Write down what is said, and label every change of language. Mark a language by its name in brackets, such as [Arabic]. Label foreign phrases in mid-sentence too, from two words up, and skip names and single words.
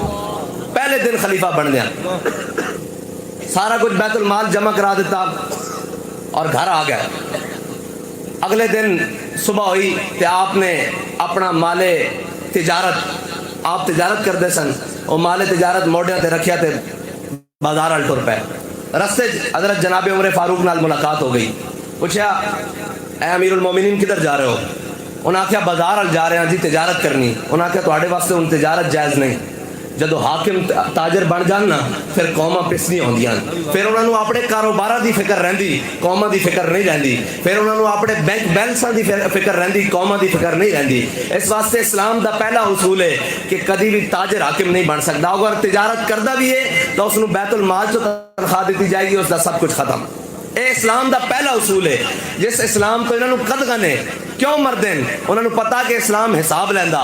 [Punjabi] پہلے دن خلیفہ بن گیا, سارا کچھ بیت المال جمع کرا دیتا اور گھر آ گیا. اگلے دن صبح ہوئی کہ آپ نے اپنا مال تجارت, آپ تجارت کرتے سن, وہ مال تجارت موڈیاں تے رکھیا تے بازار ال ٹر پے. رستے حضرت جناب عمر فاروق نال ملاقات ہو گئی. پوچھا اے امیر المومنین کدھر جا رہے ہو؟ انہاں آخیا بازار ال جا رہے ہیں جی تجارت کرنی. انہاں آخیا تواڈے واسطے ہن تجارت جائز نہیں. جدو حاکم تاجر بن جان نا پھر قوماں پسنی ہوندیاں, پھر انہاں نو اپنے کاروباراں دی فکر رہندی, قوماں دی فکر نہیں رہندی. پھر انہاں نو اپنے بینک بیلنساں دی فکر رہندی, قوماں دی فکر نہیں رہندی. اس واسطے اسلام دا پہلا اصول ہے کہ کدی بھی تاجر حاکم نہیں بن سکتا. اگر تجارت کردا بھی ہے تو اس نو بیت المال چوں تنخواہ دیتی جائے گی, اس دا سب کچھ ختم. اے اسلام دا پہلا اصول ہے. جس اسلام تو انہاں نو قدغن ہے, کیوں مردن, انہاں نو پتا کہ اسلام حساب لیندا.